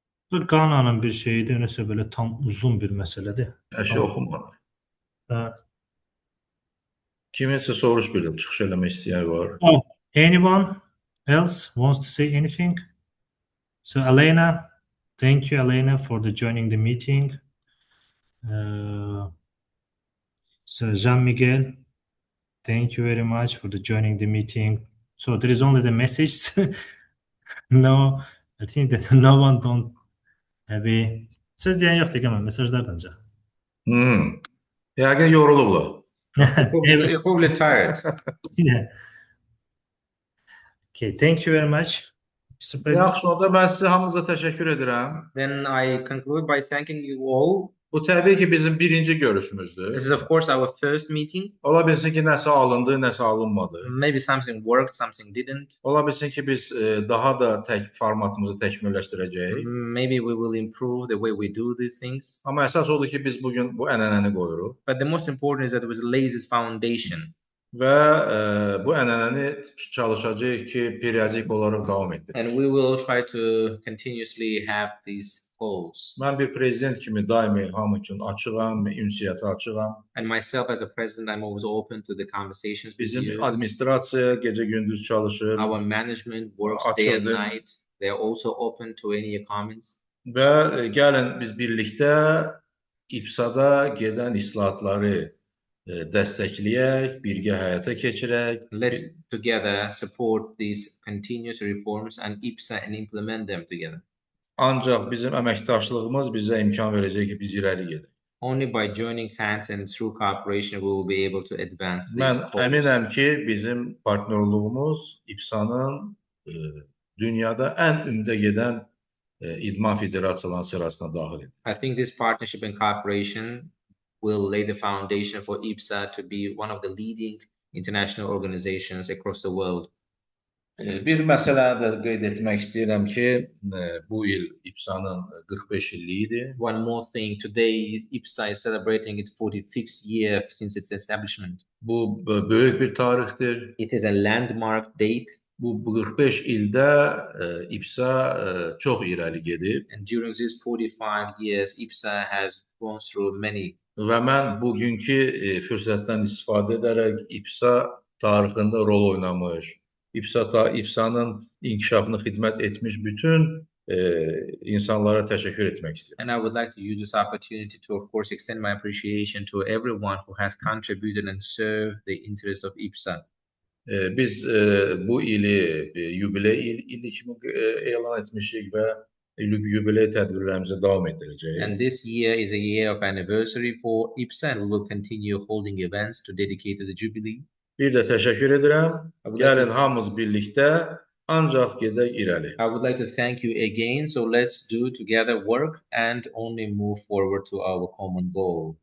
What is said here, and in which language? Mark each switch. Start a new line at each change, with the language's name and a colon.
Turkish: Bu Gana'nın bir şeyiydi, neyse böyle tam uzun bir meseledir.
Azerbaijani: Əşi oxumadı. Uh, Kiminsə soruş bildim, çıxış eləmək istəyən var.
English: Anyone else wants to say anything? So Elena, thank you, Elena, for joining the meeting. So Jean Miguel, thank you very much for joining the meeting. So there is only the message. No, I think that no one don't have a
Turkish: söz diyen yok değil mi? Mesajlardan önce.
Azerbaijani: Yəqin yorulublar.
English: You're probably tired. Yeah. Okay, thank you very much, Mr. President.
Azerbaijani: Yaxşı, onda mən sizə hamınıza təşəkkür edirəm.
English: Then I conclude by thanking you all.
Azerbaijani: Bu təbii ki, bizim birinci görüşümüzdür.
English: This is of course our first meeting.
Azerbaijani: Ola bilsin ki, nəsə alındı, nəsə alınmadı.
English: Maybe something worked, something didn't.
Azerbaijani: Ola bilsin ki, biz daha da formatımızı təkmilləşdirəcəyik.
English: Maybe we will improve the way we do these things.
Azerbaijani: Amma əsas odur ki, biz bugün bu ənənəni qoyuruq.
English: But the most important is that it was laid this foundation.
Azerbaijani: Və bu ənənəni çalışacağıq ki, periyodik olaraq davam etdirək.
English: And we will try to continuously have these goals.
Azerbaijani: Mən bir prezident kimi daimi hamı üçün açığam, ünsiyyətə açığam.
English: And myself as a president, I'm always open to the conversations with
Azerbaijani: Bizim
English: you.
Azerbaijani: administrasiya gecə-gündüz çalışır.
English: Our management works day and night. They are also open to any comments.
Azerbaijani: Və gəlin biz birlikdə IBSA-da gedən islahatları dəstəkləyək, birgə həyata keçirək.
English: Let's together support these continuous reforms and IBSA and implement them together.
Azerbaijani: Ancaq bizim əməkdaşlığımız bizə imkan verəcək ki, biz irəli gedək.
English: Only by joining hands and through cooperation we will be able to advance these
Azerbaijani: Mən
English: goals.
Azerbaijani: əminəm ki, bizim partnyorluğumuz IBSA-nın dünyada ən öndə gedən idman federasiyalarının sırasına daxil edir.
English: I think this partnership and cooperation will lay the foundation for IBSA to be one of the leading international organizations across the world.
Azerbaijani: Bir məsələni də qeyd etmək istəyirəm ki, bu il IBSA-nın 45 illiyidir.
English: One more thing, today IBSA is celebrating its 45th year since its establishment.
Azerbaijani: Bu böyük bir tarixdir.
English: It is a landmark date.
Azerbaijani: Bu 45 ildə IBSA çox irəli gedib.
English: And during these 45 years, IBSA has gone through many.
Azerbaijani: Və mən bugünkü fürsətdən istifadə edərək IBSA tarixində rol oynamış, IBSA-nın inkişafına xidmət etmiş bütün insanlara təşəkkür etmək istəyirəm.
English: And I would like to use this opportunity to, of course, extend my appreciation to everyone who has contributed and served the interest of IBSA.
Azerbaijani: Biz bu ili yubiley ili kimi elan etmişik və yubiley tədbirlərimizə davam etdirəcəyik.
English: And this year is a year of anniversary for IBSA, and we will continue holding events to dedicate to the Jubilee.
Azerbaijani: Bir də təşəkkür edirəm. Gəlin hamımız birlikdə ancaq gedək irəli.
English: I would like to thank you again. So let's do together work and only move forward to our common goal.